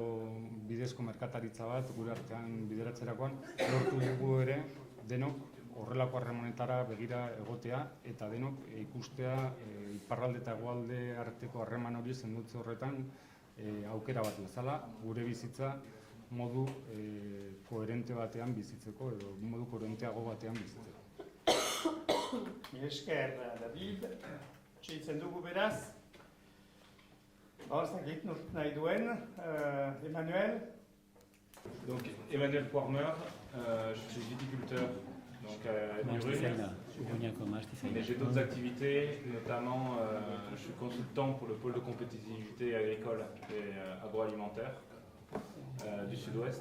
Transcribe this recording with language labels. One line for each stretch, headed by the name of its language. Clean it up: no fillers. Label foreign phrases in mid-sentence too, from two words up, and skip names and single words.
Basque: bidezko merkataritza bat gure artean bideratzerakoan, lortu dugu ere denok horrelako harremanetara begira egotea eta denok ikustea iparralde eta hegoalde arteko harreman hori zendutze horretan aukera bat bezala, gure bizitza modu koherente batean bizitzeko edo modu koherenteago batean bizitzeko. Esker, David, txitzen dugu beraz. Zakit, nahi duen, Emmanuel.
French: Donc Emmanuel Poirmeur, je suis viticulteur donc à Urugne, mais j'ai d'autres activités, notamment je suis consultant pour le pôle de compétitivité agricole et agroalimentaire du Sud-Ouest.